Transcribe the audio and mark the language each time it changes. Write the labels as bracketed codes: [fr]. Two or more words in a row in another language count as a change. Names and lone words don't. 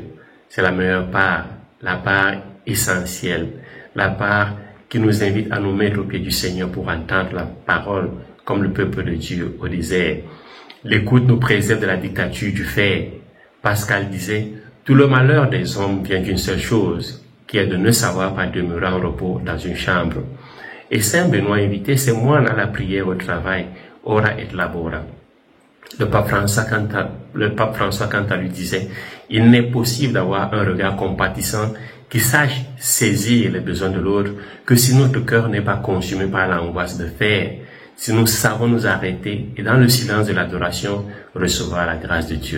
[fr] C'est la meilleure part, la part essentielle, la part qui nous invite à nous mettre au pied du Seigneur pour entendre la parole comme le peuple de Dieu au désert. L'écoute nous préserve de la dictature du faire. Pascal disait, tout le malheur des hommes vient d'une seule chose, qui est de ne savoir pas demeurer en repos dans une chambre. Et Saint Benoît invitait ses moines à la prière au travail, [la] ora et labora. [fr] Le pape François, quant à lui, disait, il n'est possible d'avoir un regard compatissant qui sache saisir les besoins de l'autre que si notre cœur n'est pas consumé par l'angoisse de faire, si nous savons nous arrêter et dans le silence de l'adoration recevoir la grâce de Dieu.